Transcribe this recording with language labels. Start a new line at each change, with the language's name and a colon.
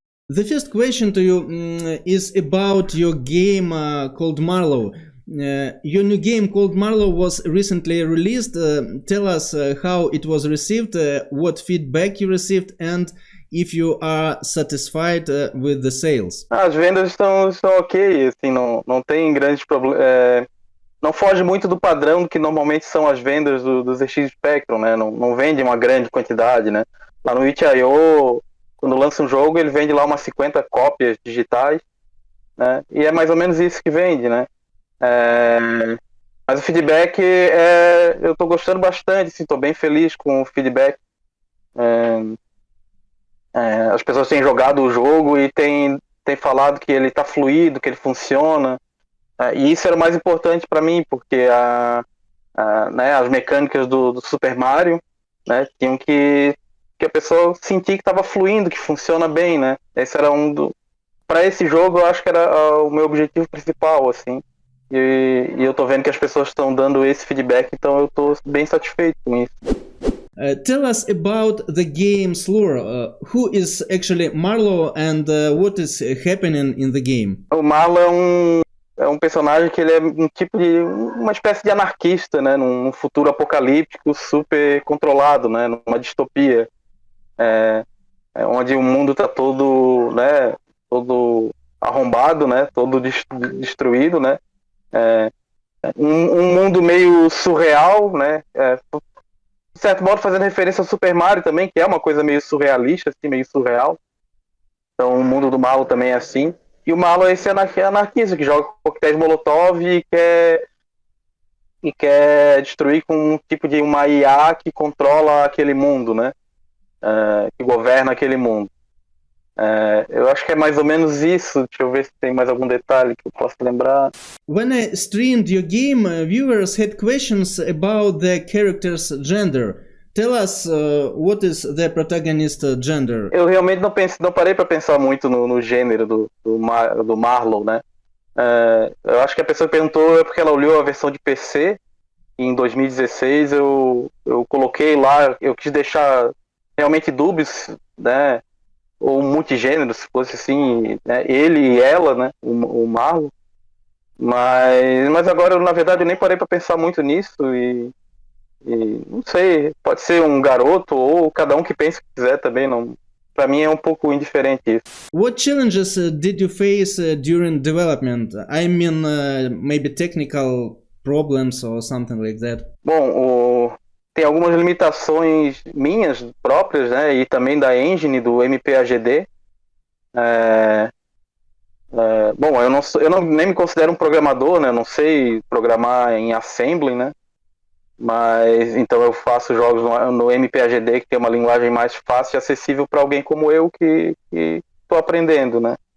English: The first question to you is about your game called Marlow. Your new game called Marlow was recently released. Tell us how it was received, what feedback you received, and if you are satisfied with the sales.
Portuguese: As vendas estão ok, assim, não tem grandes problemas. Não foge muito do padrão que normalmente são as vendas do ZX Spectrum, né? Não vende uma grande quantidade, né? Lá no itch.io, quando lança um jogo, ele vende lá umas 50 cópias digitais, né? E é mais ou menos isso que vende, né? Mas o feedback eu tô gostando bastante, assim, tô bem feliz com o feedback. As pessoas têm jogado o jogo e têm falado que ele tá fluido, que ele funciona, e isso era o mais importante para mim, porque né, as mecânicas do Super Mario, né, tinham que a pessoa sentir que estava fluindo, que funciona bem, né? Esse era para esse jogo eu acho que era o meu objetivo principal, assim. E eu tô vendo que as pessoas estão dando esse feedback, então eu tô bem satisfeito com isso.
English: Tell us about the game's lore. Who is actually Marlow and what is happening in the game?
Portuguese: O Marlow é um personagem que ele é um tipo de uma espécie de anarquista, né, num futuro apocalíptico super controlado, né, numa distopia, onde o mundo tá todo, né, todo arrombado, né, todo destruído, né. Um mundo meio surreal, né? De certo modo fazendo referência ao Super Mario também, que é uma coisa meio surrealista, assim, meio surreal. Então o mundo do Marlow também é assim. E o Marlow é esse anarquista que joga coquetéis Molotov e quer destruir com um tipo de uma IA que controla aquele mundo, né? Que governa aquele mundo. Eu acho que é mais ou menos isso. Deixa eu ver se tem mais algum detalhe que eu posso lembrar.
English: When I streamed your game, viewers had questions about the character's gender. Tell us what is the protagonist gender?
Portuguese: Eu realmente não parei para pensar muito no gênero do Marlow, né? Eu acho que a pessoa que perguntou é porque ela olhou a versão de PC e em 2016 eu coloquei lá, eu quis deixar realmente dúbios, né? Ou multigênero, se fosse assim, né? Ele e ela, né? O Marlow. Mas agora, na verdade, eu nem parei para pensar muito nisso e não sei, pode ser um garoto ou cada um que pense o que quiser também, não. Para mim é um pouco indiferente isso.
English: What challenges did you face during development? I mean, maybe technical problems or something like that.
Portuguese: Bom, tem algumas limitações minhas próprias, né, e também da engine do MPAGD. Bom, eu nem me considero um programador, né, não sei programar em Assembly, né, mas então eu faço jogos no MPAGD, que tem uma linguagem mais fácil e acessível para alguém como eu que estou aprendendo, né.